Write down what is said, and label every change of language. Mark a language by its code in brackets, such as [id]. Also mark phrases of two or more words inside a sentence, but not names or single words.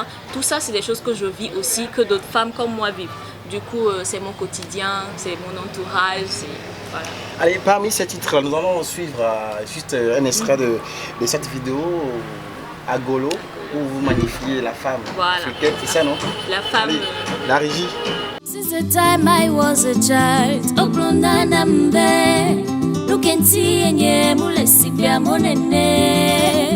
[fr] Tout ça, c'est des choses que je vis aussi, que d'autres femmes comme moi vivent. Du coup, c'est mon quotidien, c'est mon entourage, voilà. Allez, parmi ces titres, nous allons suivre juste un extrait de cette vidéo, Agolo, où vous magnifiez la femme. Voilà. C'est ça, non? La femme. Allez, la régie. [en] Since the time I was a child, [ln] Oklunda nambe, Lukenti enye mulesipia monene.